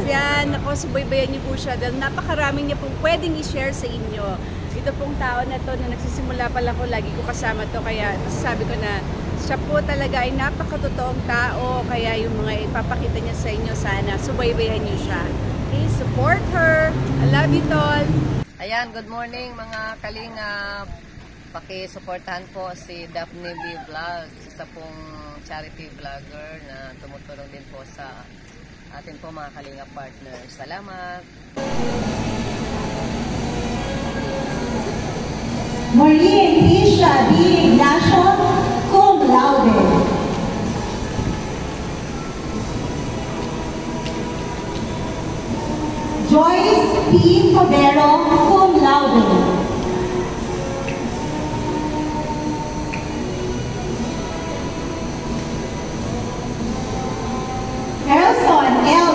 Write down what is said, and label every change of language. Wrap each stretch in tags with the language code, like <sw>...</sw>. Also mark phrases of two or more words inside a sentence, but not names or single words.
<tl>Yan, ako, subaybayan niyo po siya dahil napakarami niya pong pwedeng i-share sa inyo. Ito pong tao na to na nagsisimula pa lang ko, lagi ko kasama to, kaya masasabi ko na siya po talaga ay napakatotoong tao, kaya yung mga ipapakita niya sa inyo, sana subaybayan niyo siya.</tl> <en>Please support her. I love you,</en> <tl>Tol! Ayan,</tl> <en>good morning</en> <tl>mga kalingap. Paki-supportahan po si Daphne B. Vlogs, isa pong</tl> <en>charity vlogger</en> <tl>na tumutulong din po sa atin po mga kalingap partners. Salamat! Maureen Tisha B. Ignacio,</tl> <la>cum laude.</la> <tl>Joyce P. Cordero,</tl> <la>cum laude.</la> <tl>Elson L.</tl>